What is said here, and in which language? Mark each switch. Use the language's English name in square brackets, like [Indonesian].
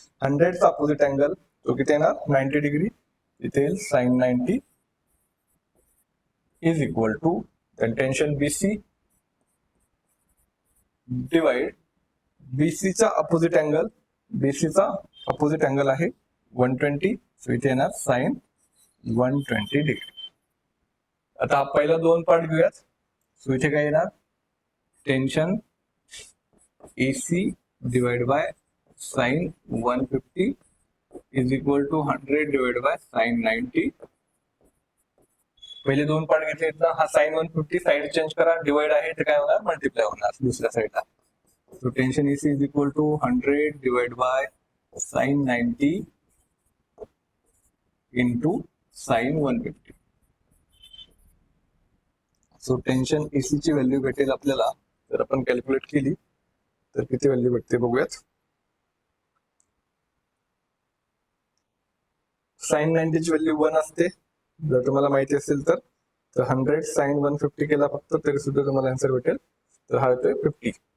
[Marathi] 100 चा opposite angle तो किती येणार 90 डिग्री, इथे येईल [English] sine 90 is equal to tension BC divide BC [Marathi] चा अपोजिट अँगल, BC चा अपोजिट अँगल आहे 120, सो इथे येणार साइन 120 डिग्री. आता पहिला दोन पार्ट घेऊयात. सो इथे काय येणार tension AC divide by [English] Sine 150 is equal to 100 divide by sine 90. [Marathi] पहिले दोन पार्ट घेतले ना, हा साइन 150 साइड चेंज करा, डिवाइड आहे तर काय होणार, मल्टिप्लाय होणार दुसऱ्या साइडला. [English] So tension AC is equal to 100 divide by sine 90 into sine 150. [Marathi] So tension AC ची व्हॅल्यू भेटेल आपल्याला, जर आपण कॅल्क्युलेट केली तर किती व्हॅल्यू भेटते बघूयात. साइन 90 ची व्हॅल्यू 1 असते, जर तुम्हाला माहिती असेल तर. 100 साइन 150 केला फक्त तरी सुद्धा तुम्हाला आन्सर भेटेल. तर हा येतोय 50.